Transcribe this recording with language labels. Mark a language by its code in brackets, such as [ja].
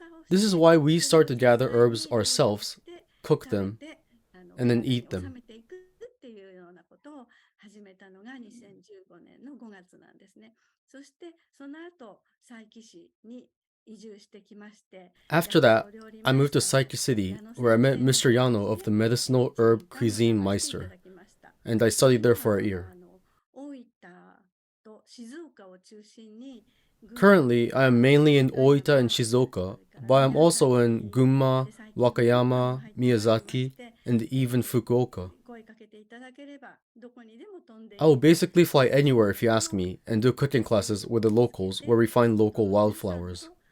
[en] This is why we start to gather herbs ourselves, cook them, and then eat them. [ja] っていうようなことを始めたのが2015年の5月なんですね。そしてその後佐伯市に移住してきまして、 [en] After that, I moved to Saiki City, where I met Mr. Yano of the Medicinal Herb Cuisine Meister, and I studied there for a year. [ja] 大分と静岡を中心に [en] Currently, I am mainly in Oita and Shizuoka, but I'm also in Gunma, Wakayama, Miyazaki, and even Fukuoka. [ja] 声かけていただければどこにでも飛んで [en] I will basically fly anywhere if you ask me, and do cooking classes with the locals where we find local wildflowers.